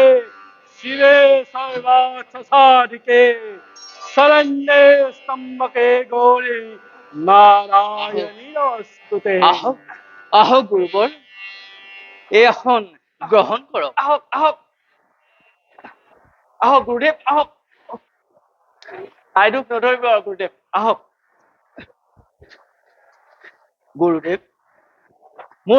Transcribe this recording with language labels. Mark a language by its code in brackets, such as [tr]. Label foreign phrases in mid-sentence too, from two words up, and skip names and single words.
[sa] শিবে সর্বার্থ সাধিকে শরণ্যে স্তম্ভকে গৌরী নারায়ণী নমস্তুতে [as] আহক গুৰুবৰ এই আসন গ্ৰহণ কৰক আহক গুৰুদেৱ আহক আইদুক নধৰিব আৰু গুৰুদেৱ আহক গুৰুদেৱ মোৰ